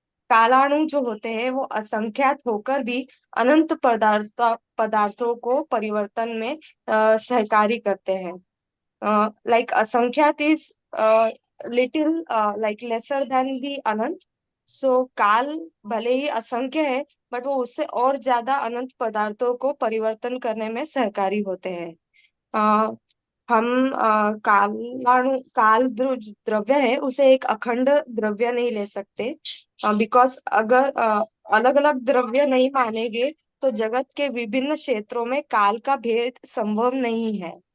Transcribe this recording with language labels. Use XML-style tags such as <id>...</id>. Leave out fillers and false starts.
<hi>कालाणु जो होते हैं वो असंख्यात होकर भी अनंत पदार्थों को परिवर्तन में सहकारी करते हैं।</hi> <en>like असंख्यात is little like lesser than the अनंत।</en> <hi>सो काल भले ही असंख्य है बट वो उससे और ज्यादा अनंत पदार्थों को परिवर्तन करने में सहकारी होते हैं। हम काल द्रव्य है उसे एक अखंड द्रव्य नहीं ले सकते, बिकॉज अगर अलग अलग द्रव्य नहीं मानेंगे तो जगत के विभिन्न क्षेत्रों में काल का भेद संभव नहीं है।</hi>